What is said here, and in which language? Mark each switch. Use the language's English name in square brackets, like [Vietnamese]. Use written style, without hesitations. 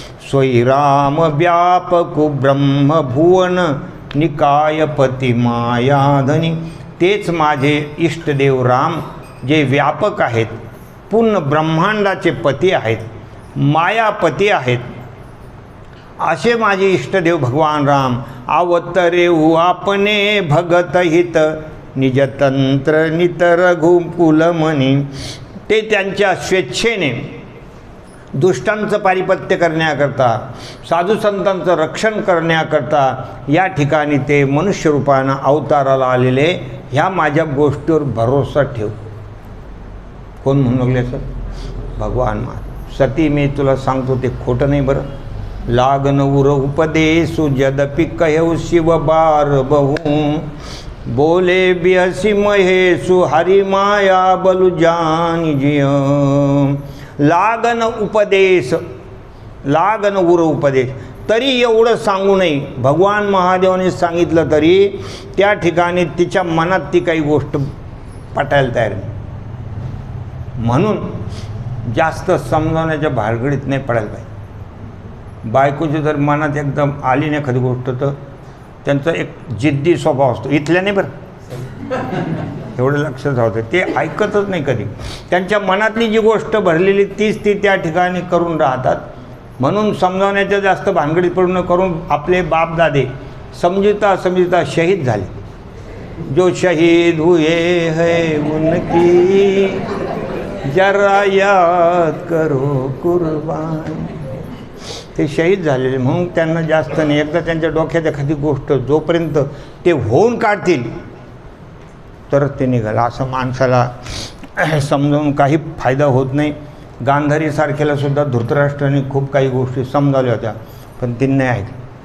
[Hindi] सोई राम व्यापकु ब्रह्म भुवन, निकायपती मायाधनी. [Marathi] तेच माझे इष्टदेव राम जे व्यापक आहेत, पूर्ण ब्रह्मांडाचे पती आहेत, मायापती आहेत, असे माझे इष्टदेव भगवान राम. [Hindi] अवतरेहु आपने भगत हित, निज तंत्र नित रघुकुल मणी. [Marathi] ते त्यांच्या स्वेच्छेने दुष्टांचं पारिपत्य करण्याकरता, साधू संतांचं रक्षण करण्याकरता या ठिकाणी ते मनुष्य रूपानं अवताराला आलेले. ह्या माझ्या गोष्टीवर भरोसा ठेव. कोण म्हणू लागले सर? भगवान महाराज. सती मी तुला सांगतो ते खोटं नाही बरं. [Hindi] लागन उर उपदेशु जदपि कहु शिव बार बहु, बोले बिहसी महेशु हरि माया बलु जान जिय. [Marathi] लागन उपदेश, लागन उर उपदेश, तरी एवढं सांगू नये. भगवान महादेवाने सांगितलं तरी त्या ठिकाणी तिच्या मनात ती काही गोष्ट पटायला तयार नाही. म्हणून जास्त समजावण्याच्या भानगडीत नाही पडायला पाहिजे. बायकोची जर मनात एकदम आली नाही एखादी गोष्ट, तर त्यांचा एक जिद्दी स्वभाव असतो. इथल्या नाही बरं, एवढं लक्षात राहतं. ते ऐकतच नाही कधी. त्यांच्या मनातली जी गोष्ट भरलेली तीच ती त्या ठिकाणी करून राहतात. म्हणून समजावण्याच्या जास्त भानगडीत पडून करून आपले बापदादे समजता समजता शहीद झाले. [Hindi] जो शहीद हुए है उनकी जरा याद करो कुर्बान. [Marathi] ते शहीद झालेले म्हणून त्यांना जास्त नाही. एकदा त्यांच्या डोक्यात एखादी गोष्ट जोपर्यंत ते होऊन काढतील तरच ते निघालं. असं माणसाला समजावून काही फायदा होत नाही. गांधारीसारख्याला सुद्धा धृतराष्ट्राने खूप काही गोष्टी समजावल्या होत्या, पण ती नाही ऐकली.